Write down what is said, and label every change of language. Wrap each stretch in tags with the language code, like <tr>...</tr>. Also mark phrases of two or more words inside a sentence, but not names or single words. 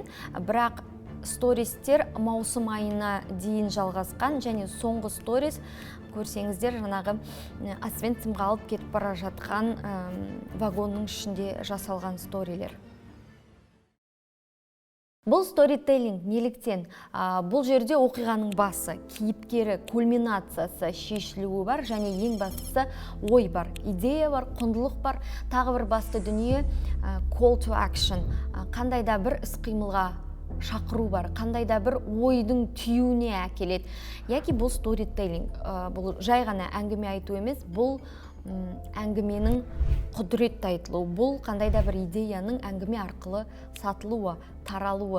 <kk>Бірақ стористер маусым айына дейін жалғасқан, және соңғы сторис көрсеңіздер жаңағы Освенцимге алып кетіп бара жатқан вагонның ішінде жасалған сторилер. Бұл сторителлинг неліктен? Бұл жерде оқиғаның басы, кейіпкері, кульминациясы, шешілуі бар, және ең бастысы ой бар, идея бар, құндылық бар. Тағы бір басты дүние</kk> <en>call to action,</en> <kk>қандай да бір іс-қимылға шақыру бар, қандай да бір ойдың түйуіне әкеледі. Яки бұл сторителлинг, бұл жай ғана әңгіме айту емес, бұл әңгіменің құдіретті айтылуы, бұл қандай да бір идеяның әңгіме арқылы сатылуы, таралуы.</kk>